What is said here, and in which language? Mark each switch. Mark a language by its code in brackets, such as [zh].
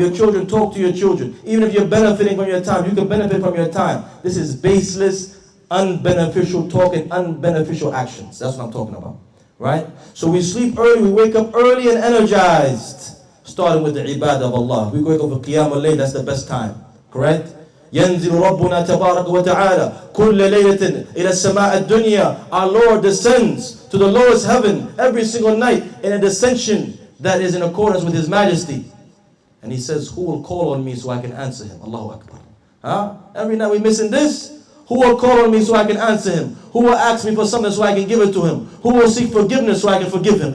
[en] Your children, talk to your children. Even if you're benefiting from your time, you can benefit from your time. This is baseless, unbeneficial talk and unbeneficial actions. That's what I'm talking about. Right? So we sleep early, we wake up early and energized. Starting with the ibadah of Allah. We wake up for Qiyam al-Layl, that's the best time. Correct? [ar] ينزل ربنا تبارك وتعالى كل ليلة إلى السماء الدنيا. [en] Our Lord descends to the lowest heaven every single night in a descension that is in accordance with His Majesty. And He says, who will call on me so I can answer him? Allahu Akbar. Huh? Every night we're missing this. Who will call on me so I can answer him? Who will ask me for something so I can give it to him? Who will seek forgiveness so I can forgive him?